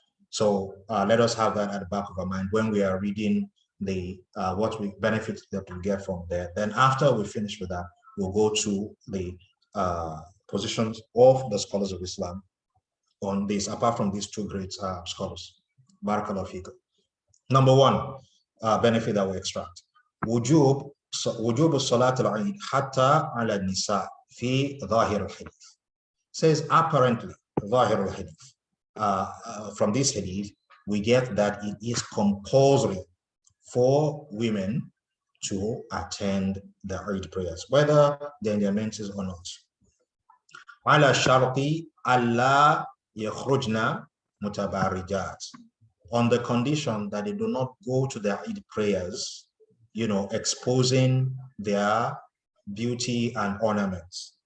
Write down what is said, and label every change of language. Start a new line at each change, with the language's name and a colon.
English: So let us have that at the back of our mind when we are reading the what we benefits that we get from there. Then after we finish with that, we'll go to the positions of the scholars of Islam on this, apart from these two great scholars. Barakallahu fikum. Number one benefit that we extract.
Arabic: وجوب الصلاة العيد حتى على النساء في ظاهر الحديث.
English: Says apparently
Arabic: ظاهر الحديث.
English: From this hadith, we get that it is compulsory for women to attend the Eid prayers, whether they're in their menses or not.
Arabic: على الشرط ألا يخرجن متبرجات,
English: on the condition that they do not go to the Eid prayers, exposing their beauty and ornaments.